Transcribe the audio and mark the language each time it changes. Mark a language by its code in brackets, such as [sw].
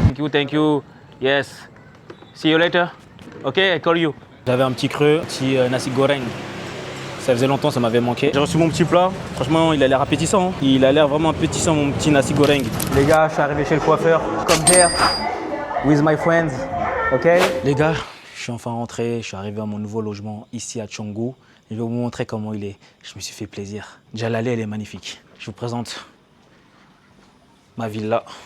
[en] Thank you. Yes. See you later. Ok, I call you. [fr] J'avais un petit creux, petit nasi goreng. Ça faisait longtemps, ça m'avait manqué. J'ai reçu mon petit plat. Franchement, il a l'air appétissant. Hein. Il a l'air vraiment appétissant, mon petit nasi goreng. Les gars, je suis arrivé chez le coiffeur. [en] Come here with my friends. Ok. [fr] Les gars, je suis enfin rentré. Je suis arrivé à mon nouveau logement ici à Canggu. Je vais vous montrer comment il est. Je me suis fait plaisir. Déjà, l'allée, elle est magnifique. Je vous présente ma villa.